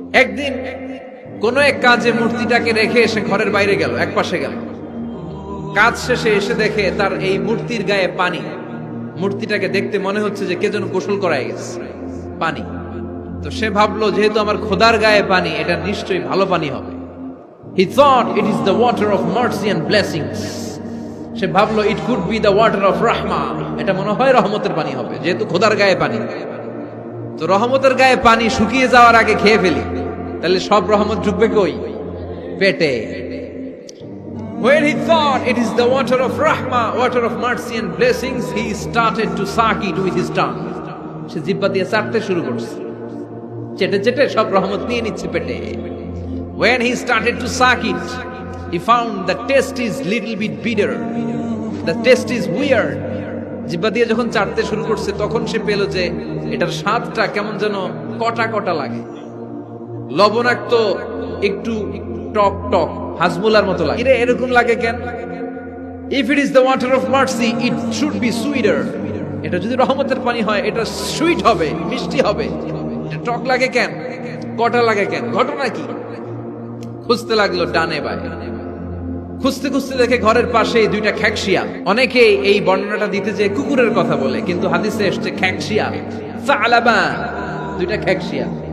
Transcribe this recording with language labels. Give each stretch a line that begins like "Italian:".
Bangla: একদিন কোন এক কাজে মূর্তিটাকে রেখে এসে ঘরের বাইরে গেল, এক পাশে গেল। কাজ শেষে এসে দেখে তার এই মূর্তির গায়ে পানি। মূর্তিটাকে দেখতে মনে হচ্ছে যে কে যেন গোসল করায় গেছে, পানি। তো সে ভাবলো যেহেতু আমার খোদার গায়ে পানি, এটা নিশ্চয়ই ভালো পানি হবে।
English: He thought it is the water of mercy and blessings.
Bangla: সে ভাবলো
English: it could be the water of rahma.
Bangla: এটা মনে হয় রহমতের পানি হবে, যেহেতু খোদার গায়ে পানি। তো রহমতের গায়ে পানি শুকিয়ে যাওয়ার আগে খেয়ে ফেলি, তাহলে সব রহমত ঢুকবে কই? পেটে।
English: When he thought it is the water of rahma, water of mercy and blessings, he started to suck it with his tongue.
Bangla: সে জিহ্বা দিয়ে চাটতে শুরু করছে, চেটে চেটে সব রহমত নিয়ে নিচ্ছে পেটে।
English: When he started to suck it, he found the taste is little bit bitter. The taste is weird.
Bangla: জিহ্বা দিয়ে যখন চাটতে শুরু করছে, তখন সে পেল যে এটার স্বাদটা কেমন যেন কটা কটা লাগে, লবণাক্ত, একটু টক টক, হাজমুলার মতো লাগে। এরকম লাগে কেন?
English: If it is the water of mercy, it should be sweeter.
Bangla: এটা যদি রহমতের পানি হয়, এটা সুইট হবে, মিষ্টি হবে। এটা টক লাগে কেন, কটা লাগে কেন, ঘটনা কি? খুঁজতে লাগলো ডানে বায়ে, খুঁজতে খুঁজতে দেখে ঘরের পাশে দুইটা খ্যাকশিয়াল। অনেকে এই বর্ণনাটা দিতে যে কুকুরের কথা বলে, কিন্তু হাদিসে এসেছে খ্যাকশিয়াল, সালাবান, দুইটা খ্যাকশিয়াল।